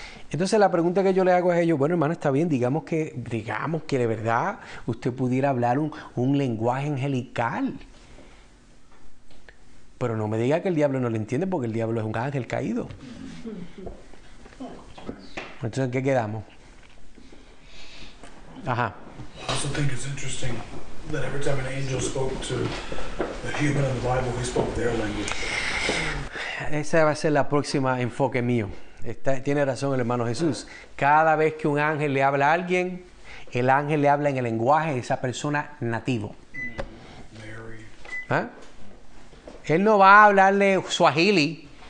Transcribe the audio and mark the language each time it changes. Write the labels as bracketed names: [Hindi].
[Spanish] Entonces la pregunta que yo le hago a ellos, bueno, hermano, está bien, digamos que de verdad usted pudiera hablar un lenguaje angelical. Pero no me diga que el diablo no lo entiende porque el diablo es un ángel caído. Entonces, ¿en qué quedamos? Ajá. [English] I also think it's interesting that every time an angel spoke to a human in the Bible, he spoke their language. [Spanish] Ese va a ser la próxima enfoque mío. Tiene razón el hermano Jesús. Cada vez que un ángel le habla a alguien, el ángel le habla en el lenguaje de esa persona nativo. ¿Ah? Él no va a hablarle suajili.